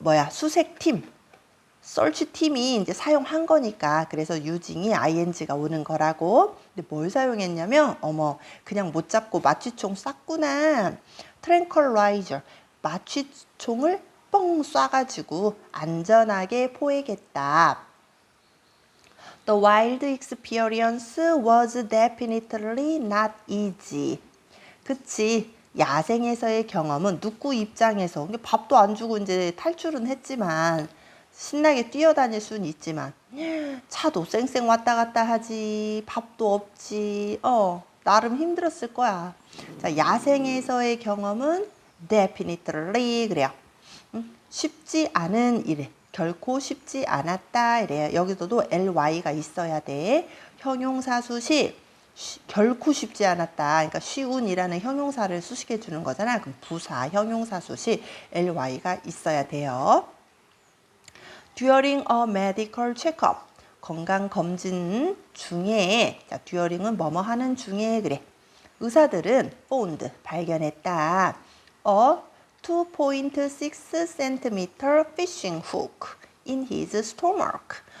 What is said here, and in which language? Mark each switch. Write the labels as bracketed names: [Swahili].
[Korean] 수색팀. search 팀이 이제 사용한 거니까 그래서 using이 ing가 오는 거라고. 근데 뭘 사용했냐면 그냥 못 잡고 마취총 쐈구나. tranquilizer 마취총을 뻥 쏴가지고 안전하게 포획했다. [English] The wild experience was definitely not easy. [Korean] 그치. 야생에서의 경험은 누구 입장에서 밥도 안 주고 이제 탈출은 했지만 신나게 뛰어다닐 수는 있지만 차도 쌩쌩 왔다 갔다 하지 밥도 없지 나름 힘들었을 거야. 자, 야생에서의 경험은 definitely 그래요. 쉽지 않은 일 결코 쉽지 않았다 이래요. 여기서도 ly가 있어야 돼. 형용사 수식 결코 쉽지 않았다. 그러니까 쉬운이라는 형용사를 수식해 주는 거잖아. 그럼 부사, 형용사 수식 ly가 있어야 돼요. [English] During a medical checkup. [Korean] 건강검진 중에, 자, during은 뭐뭐 하는 중에, 그래. 의사들은 found, 발견했다. [English] A 2.6cm fishing hook in his stomach.